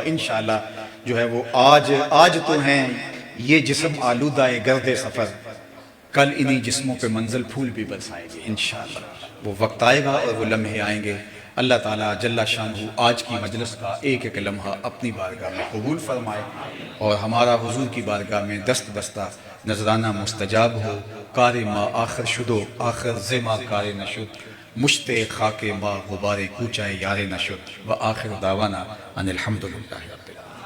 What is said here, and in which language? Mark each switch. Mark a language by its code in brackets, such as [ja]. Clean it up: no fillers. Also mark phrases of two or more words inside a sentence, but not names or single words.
[ur] انشاءاللہ جو ہے وہ آج تو ہیں یہ جسم آلودہ گرد سفر، کل انہی جسموں پہ منزل پھول بھی برسائے گی انشاءاللہ۔ وہ وقت آئے گا اور وہ لمحے آئیں گے۔ اللہ تعالیٰ جل شانہ آج کی مجلس کا ایک ایک لمحہ اپنی بارگاہ میں قبول فرمائے اور ہمارا حضور کی بارگاہ میں دست بستہ نذرانہ مستجاب ہو۔ [fa] کار ما آخر شدو آخر زما کار نشد، مشت خاک ما غبار کوچہ یار نشد، [ar] و آخر دعوانا ان الحمدللہ رب العالمین۔